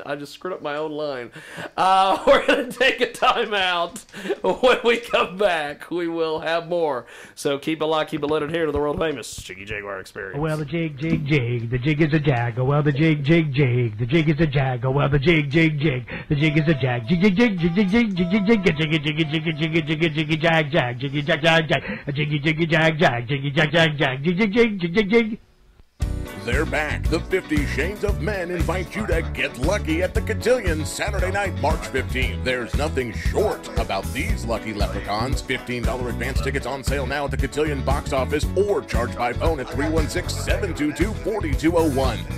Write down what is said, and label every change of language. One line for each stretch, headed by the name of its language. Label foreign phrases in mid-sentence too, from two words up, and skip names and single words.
English: I just screwed up my own line. We're gonna take a time out. When we come back, we will have more. So keep it locked, keep it loaded here to the world famous Jiggy Jaguar Experience. Well, the jig, jig, jig. The jig is a jag. Oh, well, the jig, jig, jig. The jig is a jag. Oh, well, the jig, jig, jig. The jig is a jag. Jiggy, jig, jig, jig, jig, jiggy, jig, jiggy, jiggy, jiggy, jiggy, jiggy, jiggy, jag, jag, jiggy, jag, jag, jag, jiggy, jiggy, jag, jag, jiggy, jag, jag, jag, jiggy, jig, jig, jig, jig. They're back. The 50 Shades of Men invite you to get lucky at the Cotillion Saturday night, March 15th. There's nothing short about these lucky leprechauns. $15 advance tickets on sale now at the Cotillion box office or charge by phone at 316-722-4201.